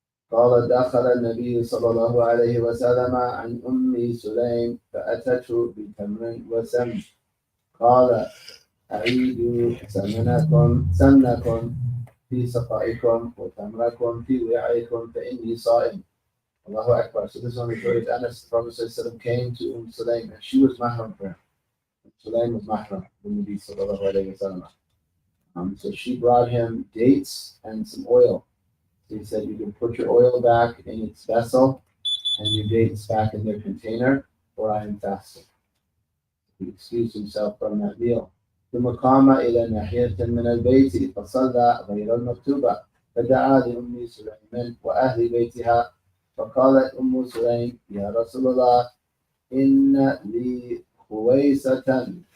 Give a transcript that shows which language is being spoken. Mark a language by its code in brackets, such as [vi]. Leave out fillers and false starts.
[ar] قال دخل النبي صلى الله عليه وسلم عن أم سليم فأتته بتمر وسم قال أعيدوا سمنكم في سقائكم وتمركم في وعيكم فإني صائم. [en] Allahu Akbar. So this one referred to Anas. The Prophet ﷺ came to Sulaim and she was mahram for him. Sulaim was mahram for the Nabi sallallahu alayhi wa sallam. So she brought him dates and some oil. So he said, you can put your oil back in its vessel and your dates back in their container, or I am fasting. He excused himself from that meal. [ar] ثم قام إلى ناحية من البيت فصلى غير المكتوبة فدعا لأم سليم وأهل بيتها فقالت أم سليم يا رسول الله إن لي خويسة